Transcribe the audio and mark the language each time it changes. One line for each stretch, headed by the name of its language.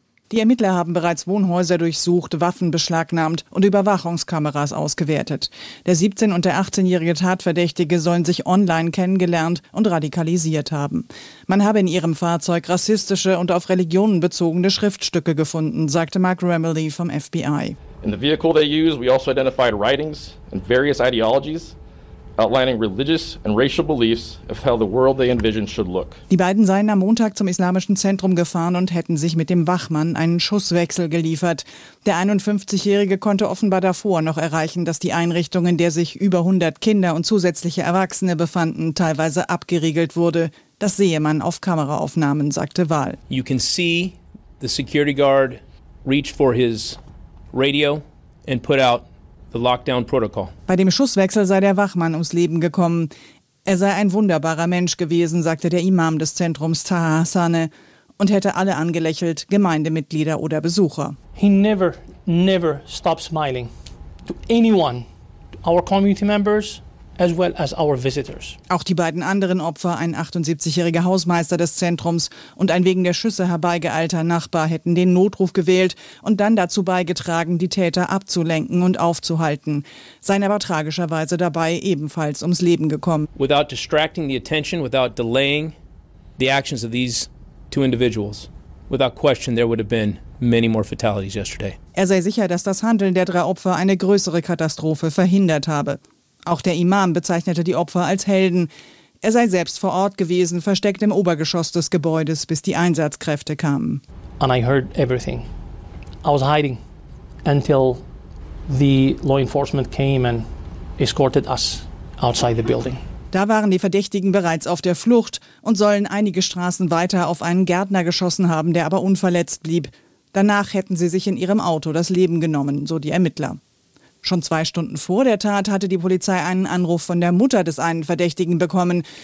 German: Die Ermittler haben bereits Wohnhäuser durchsucht, Waffen beschlagnahmt und Überwachungskameras ausgewertet. Der 17- und der 18-jährige Tatverdächtige sollen sich online kennengelernt und radikalisiert haben. Man habe in ihrem Fahrzeug rassistische und auf Religionen bezogene Schriftstücke gefunden, sagte Mark Ramilly vom FBI.
English: In the vehicle they use, we also identified writings and various ideologies. Outlining religious and racial beliefs of how the world they envision should look.
German: Die beiden seien am Montag zum islamischen Zentrum gefahren und hätten sich mit dem Wachmann einen Schusswechsel geliefert. Der 51-Jährige konnte offenbar davor noch erreichen, dass die Einrichtung, in der sich über 100 Kinder und zusätzliche Erwachsene befanden, teilweise abgeriegelt wurde. Das sehe man auf Kameraaufnahmen, sagte Wahl.
English: You can see the security guard reach for his radio and put out the lockdown protocol.
German: Bei dem Schusswechsel sei der Wachmann ums Leben gekommen. Er sei ein wunderbarer Mensch gewesen, sagte der Imam des Zentrums Taha Hassane und hätte alle angelächelt, Gemeindemitglieder oder Besucher.
English: He never, never stopped smiling to anyone, our community members as well as our visitors.
German: Auch die beiden anderen Opfer, ein 78-jähriger Hausmeister des Zentrums und ein wegen der Schüsse herbeigeeilter Nachbar, hätten den Notruf gewählt und dann dazu beigetragen, die Täter abzulenken und aufzuhalten. Seien aber tragischerweise dabei ebenfalls ums Leben gekommen.
English: Without distracting the attention, without delaying the actions of these two individuals, without question there would have been many more fatalities yesterday.
German: Er sei sicher, dass das Handeln der drei Opfer eine größere Katastrophe verhindert habe. Auch der Imam bezeichnete die Opfer als Helden. Er sei selbst vor Ort gewesen, versteckt im Obergeschoss des Gebäudes, bis die Einsatzkräfte kamen.
English: And I heard everything. I was hiding until the law enforcement came and escorted us outside the building.
German: Da waren die Verdächtigen bereits auf der Flucht und sollen einige Straßen weiter auf einen Gärtner geschossen haben, der aber unverletzt blieb. Danach hätten sie sich in ihrem Auto das Leben genommen, so die Ermittler. Schon 2 Stunden vor der Tat hatte die Polizei einen Anruf von der Mutter des einen Verdächtigen bekommen.